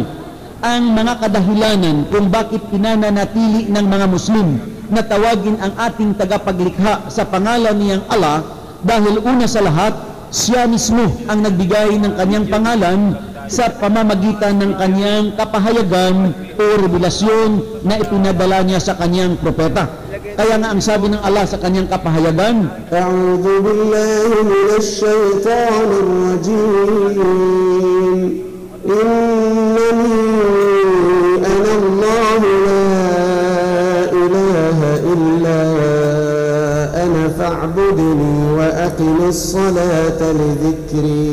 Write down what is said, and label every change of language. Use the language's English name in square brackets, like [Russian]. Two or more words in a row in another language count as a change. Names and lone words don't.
[Filipino] Ang mga kadahilanan kung bakit pinananatili ng mga Muslim na tawagin ang ating tagapaglikha sa pangalan niyang Allah, dahil una sa lahat, siya mismo ang nagbigay ng kanyang pangalan sa pamamagitan ng kanyang kapahayagan o revelasyon na ipinadala niya sa kanyang propeta. Kaya nga ang sabi ng Allah sa kanyang kapahayagan, [Arabic] أعوذ بالله من الشيطان الرجيم. إنني أنا الله لا إله إلا أنا فاعبدني وأقم الصلاة لذكري.